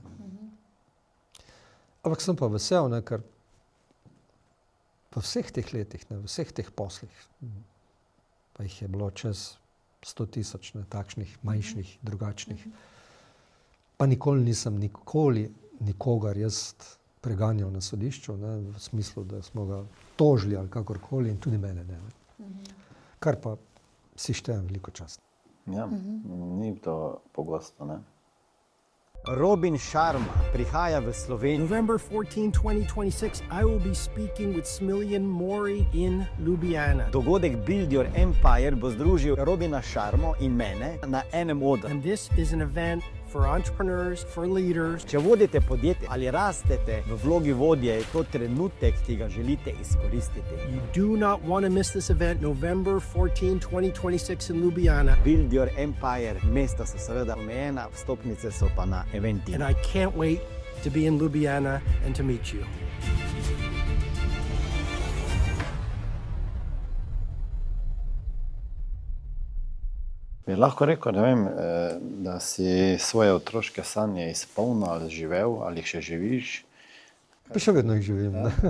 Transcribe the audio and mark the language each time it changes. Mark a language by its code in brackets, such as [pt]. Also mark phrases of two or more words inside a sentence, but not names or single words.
[sl] Ampak sem pa vesel, ne, ker v vseh teh letih, ne, v vseh teh poslih, pa jih je bilo čez 100,000, ne, takšnih, manjših, drugačnih, pa nikoli nisem nikogar jaz preganjal na sodišču, ne, v smislu, da smo ga tožili ali kakorkoli, in tudi mene ne. Kar pa si štejem veliko čast. Ja, ni to pogosto, ne. Robin Sharma prihaja v Slovenijo. [en] November 14, 2026, I will be speaking with Smiljan Mori in Ljubljana. [sl] Dogodek Build Your Empire bo združil Robina Sharmo in mene na enem odru. [en] And this is an event for entrepreneurs, for leaders. [sl] Če vodite podjetje ali rastete v vlogi vodje, je to trenutek, ki ga želite izkoristiti. [en] You do not want to miss this event, November 14, 2026 in Ljubljana. [sl] Build Your Empire, mesta so seveda omejena, vstopnice so pa na eventi. [en] And I can't wait to be in Ljubljana and to meet you. [sl] Bi lahko rekel, ne vem, da si svoje otroške sanje izpolnil ali živel, ali jih še živiš. Pa še vedno jih živim. Ne.